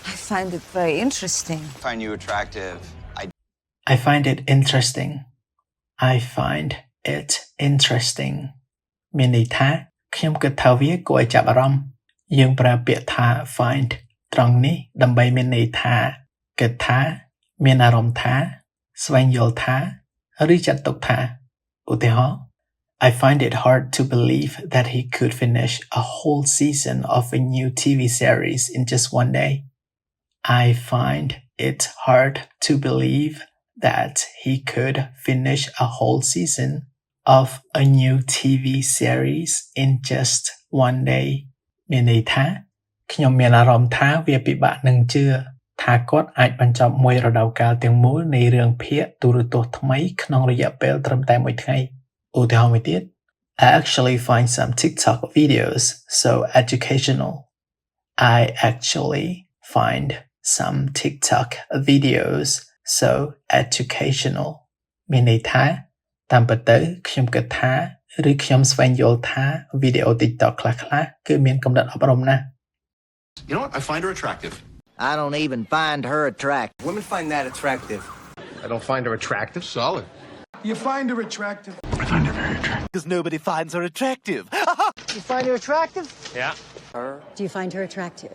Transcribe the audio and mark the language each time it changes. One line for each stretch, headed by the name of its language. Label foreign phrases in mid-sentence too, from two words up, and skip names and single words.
English: find it very interesting. Find you attractive. I find it interesting. I find it interesting
Khmer: មានន័យថាខ្ញុំគិតថាវាគួរឲ្យចាប់អារម្មណ៍យើងប្រើពាក្យថា find ត្រង់នេះដើម្បីមានន័យថាគិតថាមានអារម្មណ៍ថាស្វែងយល់ថាឬចាត់ទុកថាឧទាហរណ៍
English: I find it hard to believe that he could finish a whole season of a new TV series in just one day. I find it hard to believe that he could finish a whole season of a new TV series in just one day.
Khmer: មានន័យថាខ្ញុំមានអារម្មណ៍ថាវាពិបាកនឹងជឿថាគាត់អាចបញ្ចប់មួយរដូវកាលទាំងមូលនៃរឿងភាគទូរទស្សន៍ថ្មីក្នុងរយៈពេលត្រឹមតែមួយថ្ងៃឧទាហរណ៍មួយទៀត
English: I actually find some TikTok videos so educational. I actually find some TikTok videos so educational
Khmer: មានន័យថាតាមពិតទៅខ្ញុំគិតថាឬខ្ញុំស្វែងយល់ថាវីដេអូ TikTok ខ្លះៗគឺមានគំនិតអប់រំណាស់
English: You know what? I find her attractive. I don't even find her attractive. Women find that attractive. I don't find her attractive. Solid. You find her attractive? I find her very attractive. Because nobody finds her attractive. You find her attractive? Yeah. Her. Do you find her attractive?